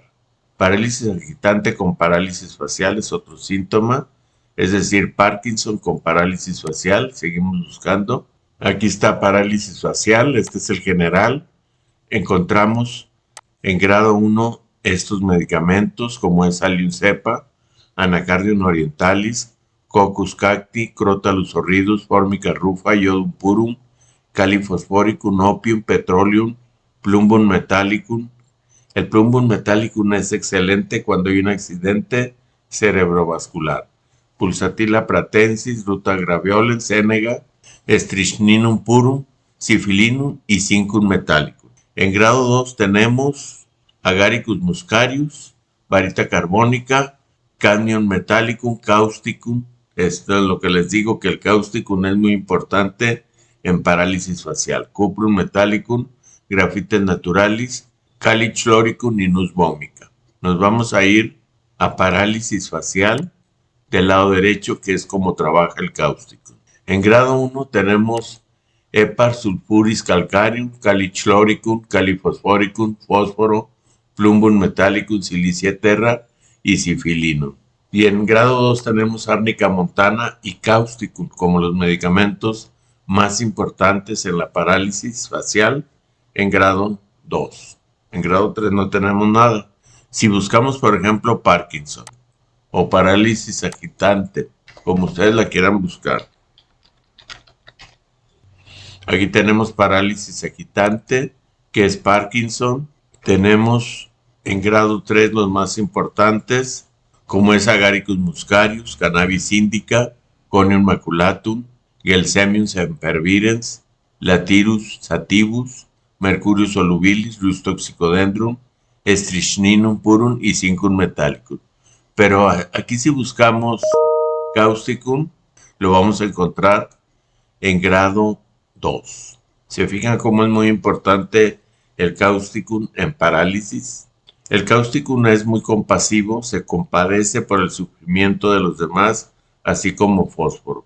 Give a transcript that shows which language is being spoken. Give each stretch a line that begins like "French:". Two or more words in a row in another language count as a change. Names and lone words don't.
Spanish: Parálisis agitante con parálisis facial es otro síntoma, es decir, Parkinson con parálisis facial. Seguimos buscando. Aquí está parálisis facial, este es el general. Encontramos en grado 1 estos medicamentos como es Allium cepa, Anacardium orientalis, Coccus cacti, Crotalus horridus, Formica rufa, Iodum purum, Kalium phosphoricum, Opium, Petroleum, Plumbum metallicum. El Plumbum metallicum es excelente cuando hay un accidente cerebrovascular. Pulsatilla pratensis, Ruta graveolens, Senega, Strychninum purum, Syphilinum y Zincum metallicum. En grado 2 tenemos Agaricus muscarius, Varita carbónica, Cadmium metallicum, Causticum. Esto es lo que les digo, que el Causticum es muy importante en parálisis facial. Cuprum metallicum, Graphites naturalis, Calyx chloricum y Nus vomica. Nos vamos a ir a parálisis facial del lado derecho, que es como trabaja el Causticum. En grado 1 tenemos Hepar sulfuris calcareum, Calyx chloricum, Calyx phosphoricum, fósforo, Plumbum metallicum, Silicia terra y Syphilinum. Y en grado 2 tenemos Árnica montana y Causticum como los medicamentos más importantes en la parálisis facial en grado 2. En grado 3 no tenemos nada. Si buscamos, por ejemplo, Parkinson o parálisis agitante, como ustedes la quieran buscar. Aquí tenemos parálisis agitante, que es Parkinson. Tenemos en grado 3 los más importantes, como es Agaricus muscarius, Cannabis indica, Conium maculatum, Gelsemium sempervirens, Lathyrus sativus, Mercurius solubilis, Rus toxicodendrum, Strychninum purum y Zincum metallicum. Pero aquí si buscamos Causticum, lo vamos a encontrar en grado 2. ¿Se fijan cómo es muy importante el Causticum en parálisis? El Causticum es muy compasivo, se compadece por el sufrimiento de los demás, así como fósforo.